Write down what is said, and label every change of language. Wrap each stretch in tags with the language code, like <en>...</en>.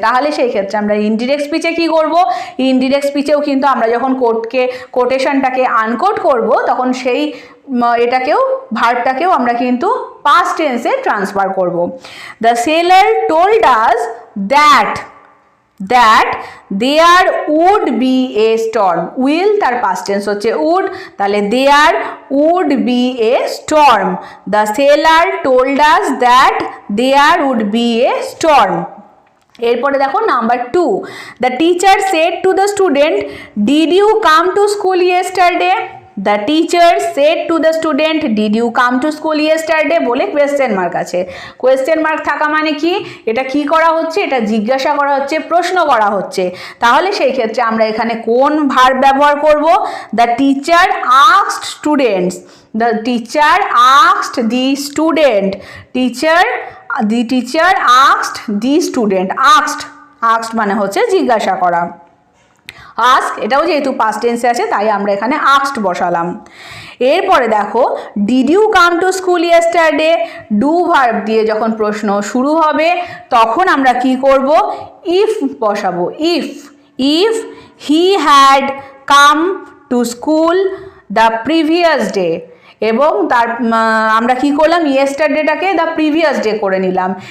<bn>তাহলে সেই ক্ষেত্রে আমরা ইনডিরেক্ট স্পিচে কি করব, ইনডিরেক্ট স্পিচেও কিন্তু আমরা যখন কোটেশনটাকে আনকোট করব তখন সেই এটাকেও ভার্বটাকেও আমরা কিন্তু পাস্ট টেন্সে ট্রান্সফার করব।</bn> <en>The seller told us that that there would be a storm. will</en> <bn>তার</bn> <en>past tense</en> <bn>হচ্ছে</bn> <en>would,</en> <bn>তাহলে</bn> <en>there would be a storm. The sailor told us that there would be a storm.</en> <bn>এরপরে দেখো number 2,</bn> <en>the teacher said to the student, did you come to school yesterday? The teacher said to the student, did you come to school yesterday?</en> <bn>বলে question mark আছে। Question mark থাকা মানে কি, এটা কি করা হচ্ছে, এটা জিজ্ঞাসা করা হচ্ছে, প্রশ্ন করা হচ্ছে। তাহলে সেই ক্ষেত্রে আমরা এখানে কোন ভার্ব ব্যবহার করব?</bn> <en>the teacher asked students, the teacher asked the student, the teacher asked the student,</en> <bn>asked মানে হচ্ছে জিজ্ঞাসা করা। ask এটাও যেহেতু past tense আছে তাই আমরা এখানে asked বসালাম। এরপরে দেখো</bn> <en>did you come to school yesterday?</en> <bn>do verb দিয়ে যখন প্রশ্ন শুরু হবে তখন আমরা কি করব? if বসাবো।</bn> <en>if he had come to school the previous day,</en> <bn>এবং তার আমরা কি করলাম, ইয়েস্টারডেটাকে দ্য প্রিভিয়াস ডে করে নিলাম।</bn>